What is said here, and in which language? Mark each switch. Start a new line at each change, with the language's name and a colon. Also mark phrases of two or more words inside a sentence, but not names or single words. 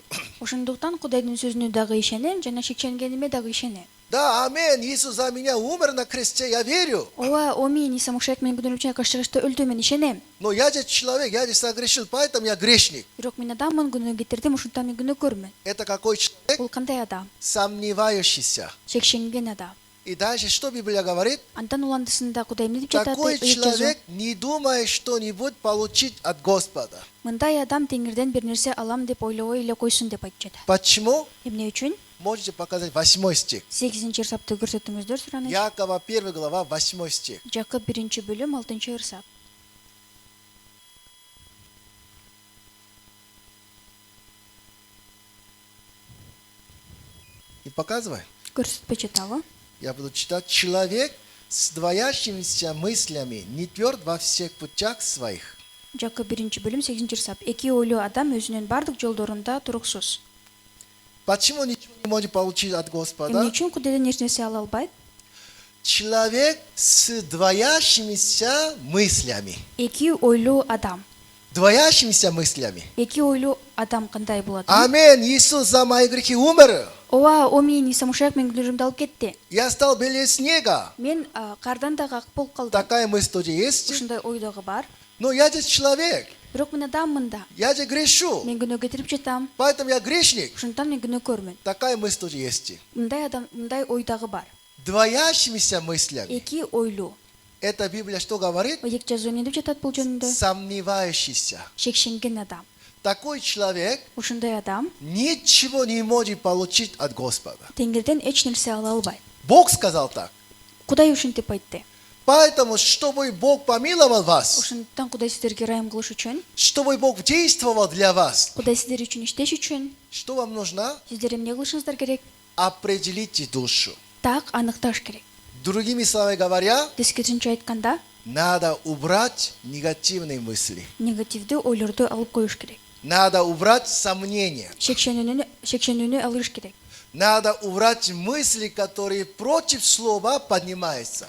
Kyrgyz: Ошондуктан Кудайдын сөзүнө дагы ишенем жана шекшенгениме дагы ишенем.
Russian: Да, амин, Иисус за меня умер на кресте, я верю.
Kyrgyz: Ооба, омин, Иса Машаяк менин күнөөм үчүн айкаш чыгышта өлдү, мен ишенем.
Russian: Но я же человек, я же согрешил, поэтому я грешник.
Kyrgyz: Бирок мен адаммын, күнөө кетирдим, ошондуктан мен күнөөкөрмүн.
Russian: Это какой человек?
Kyrgyz: Бул кандай адам?
Russian: Сомневающийся.
Kyrgyz: Шекшенген адам.
Russian: И дальше что Библия говорит?
Kyrgyz: Андан уландысында Кудай эмне деп жатат?
Russian: Такой
Kyrgyz: деп жазуу.
Russian: человек не думает что-нибудь получить от Господа.
Kyrgyz: Мындай адам Теңирден бир нерсе алам деп ойлобой эле койсун деп айтып жатат.
Russian: Почему?
Kyrgyz: Эмне үчүн?
Russian: Можете показать 8 стих.
Kyrgyz: 8-ырсапты көрсөтүңүздөр сураныч.
Russian: Якова 1 глава 8 стих.
Kyrgyz: Жакып 1-бөлүм 6-ырсап.
Russian: И показывай.
Kyrgyz: Көрсөтпөй жатабы?
Russian: Я буду читать. Человек с двоящимися мыслями не тверд во всех путях своих.
Kyrgyz: Жакып 1-бөлүм 8-ырсап. Эки ойлуу адам өзүнүн бардык жолдорунда туруксуз.
Russian: Почему ничего не может получить от
Kyrgyz: Эмне
Russian: Господа?
Kyrgyz: үчүн Кудайдан эч нерсе ала албайт?
Russian: Человек с двоящимися мыслями.
Kyrgyz: Эки ойлуу адам.
Russian: Двоящимися мыслями.
Kyrgyz: Эки ойлуу адам кандай болот? Амин.
Russian: Иисус за мои грехи умер.
Kyrgyz: Ооба, омин, Иса Машаяк менин күнөөмдү алып кетти.
Russian: Я стал белее снега.
Kyrgyz: Мен кардан дагы ак болуп калдым.
Russian: Такая мысль тоже есть.
Kyrgyz: Ушундай ой дагы бар.
Russian: Но я же человек.
Kyrgyz: Бирок мен адаммын да.
Russian: Я же грешу.
Kyrgyz: Мен күнөө кетирип жатам.
Russian: Поэтому я грешник.
Kyrgyz: Ошондуктан мен күнөөкөрмүн.
Russian: Такая мысль тоже есть.
Kyrgyz: Мындай ой дагы бар.
Russian: Двоящимися мыслями.
Kyrgyz: Эки ойлуу.
Russian: Это Библия что говорит?
Kyrgyz: Ыйык жазуу эмне деп жатат бул жөнүндө?
Russian: Сомневающийся.
Kyrgyz: Шекшенген адам.
Russian: Такой человек
Kyrgyz: Ушундай адам
Russian: ничего не может получить от Господа.
Kyrgyz: Теңирден эч нерсе ала албайт.
Russian: Бог сказал так.
Kyrgyz: Кудай ушинтип айтты.
Russian: Поэтому, чтобы Бог помиловал вас,
Kyrgyz: Ошондуктан Кудай сиздерге ырайым кылыш үчүн,
Russian: чтобы Бог действовал для вас,
Kyrgyz: Кудай сиздер үчүн иштеш үчүн,
Russian: что вам нужно?
Kyrgyz: сиздер эмне кылышыңыздар керек?
Russian: Определите душу.
Kyrgyz: Так аныкташ керек.
Russian: Другими словами говоря,
Kyrgyz: Тескерисинче айтканда,
Russian: надо убрать негативные мысли.
Kyrgyz: негативдүү ойлорду алып коюш керек.
Russian: Надо убрать сомнения.
Kyrgyz: Шекшенүүнү алыш керек.
Russian: Надо убрать мысли, которые против слова поднимаются.